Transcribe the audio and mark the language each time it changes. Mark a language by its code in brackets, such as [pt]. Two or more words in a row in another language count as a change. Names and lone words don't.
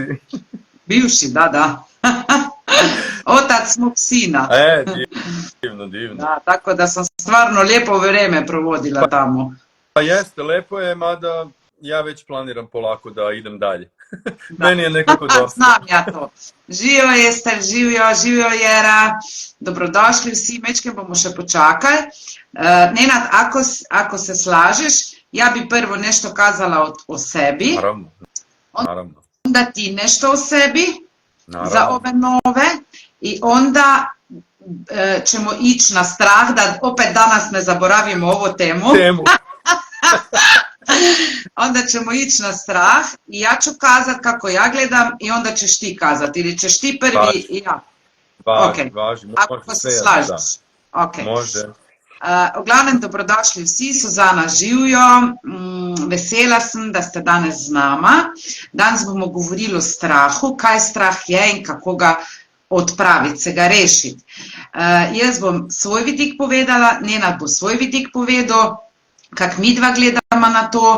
[sr] Bivši, da. Otac mog sina. Divno. Da, tako da sam stvarno lijepo vreme provodila tamo. Pa jeste, lepo je, mada ja već planiram polako da idem dalje. Meni je nekako dosta. Znam ja to. [sl] Živijo Ester, živjo Jera, dobrodošli vsi, mečke bomo še počakali. [sr] Nenad, ako se slažeš, ja bi prvo nešto kazala o sebi. Naravno. Onda ti nešto o sebi za ove nove i onda ćemo ići na strah, da opet danas ne zaboravimo ovu temu. Onda ćemo ići na strah i ja ću kazati kako ja gledam i onda ćeš ti kazati. Ili ćeš ti prvi i ja. Važi. Ako se slažeš. Može. Uglavnom, [sl] dobrodošli vsi, Suzana živjo, vesela sem, da ste danes z nama. Danes bomo govorili o strahu, kaj strah je in kako ga odpraviti, se ga rešiti. Jaz bom svoj vidik povedala, Nenad bo svoj vidik povedal, kak midva gledamo na to.